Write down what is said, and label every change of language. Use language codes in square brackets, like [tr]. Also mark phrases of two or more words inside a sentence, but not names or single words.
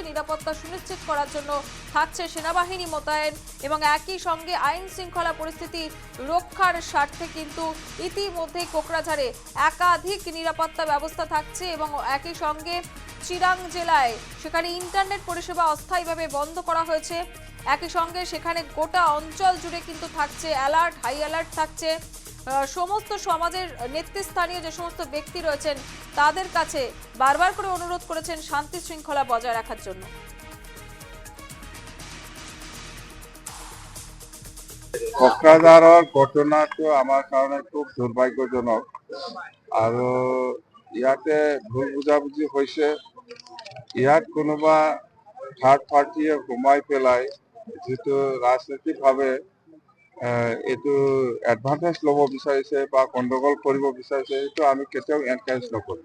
[bn] নিরাপত্তা সুনিশ্চিত করার জন্য থাকছে সেনাবাহিনী মোতায়েন এবং একই সঙ্গে আইন শৃঙ্খলা পরিস্থিতি রক্ষার স্বার্থে কিন্তু ইতিমধ্যেই কোকরাঝাড়ে একাধিক নিরাপত্তা ব্যবস্থা থাকছে এবং একই সঙ্গে চিরাং জেলায় সেখানে ইন্টারনেট পরিষেবা অস্থায়ীভাবে বন্ধ করা হয়েছে। একই সঙ্গে সেখানে গোটা অঞ্চল জুড়ে কিন্তু থাকছে অ্যালার্ট, [en] high alert [bn] থাকছে। সমস্ত সমাজের নেতৃস্থানীয় যে সমস্ত ব্যক্তি রয়েছেন তাদের কাছে বারবার করে অনুরোধ করেছেন শান্তি শৃঙ্খলা বজায় রাখার জন্য। [as] কোকরাঝাৰৰ ঘটনাটো আমাৰ কাৰণে খুব দুৰ্ভাগ্যজনক আৰু ইয়াতে ভুল বুজাবুজি হৈছে। ইয়াত কোনোবা [en] third partiye [as] সোমাই পেলাই যিটো ৰাজনৈতিকভাৱে এইটো এডভান্টেজ ল'ব বিচাৰিছে বা গণ্ডগোল কৰিব বিচাৰিছে, সেইটো আমি কেতিয়াও এনকাৰেজ নকৰোঁ।